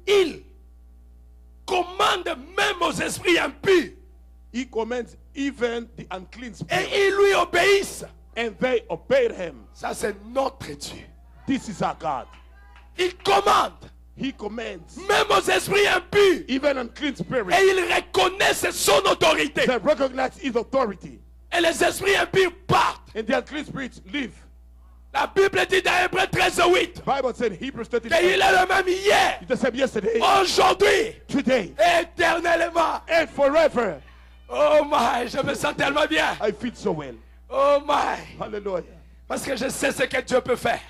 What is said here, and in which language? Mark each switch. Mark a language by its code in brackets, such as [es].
[fr] Il commande même aux esprits impurs [en] He commands even the unclean [fr] et [en] spirit, [fr] ils lui obéissent. [en] and they obeyed him. [fr] Ça c'est notre Dieu. [en] This is our God. [fr] Il commande [en] He commands [fr] même aux esprits impurs [en] even unclean spirits. [fr] et ils reconnaissent son autorité. [en] They recognize his authority, [fr] Et les esprits impurs partent. [en] and the unclean spirits live. [fr] La Bible dit dans Hébreux 13:8 [en] Bible said in Hebrews 13, [fr] qu'il est le même hier, [en] the same yesterday, [fr] aujourd'hui, [en] today, [fr] éternellement. [en] and forever. Oh my, [fr] je me sens tellement bien. [en] I feel so well. Oh my, Hallelujah. [fr] parce que je sais ce que Dieu peut faire.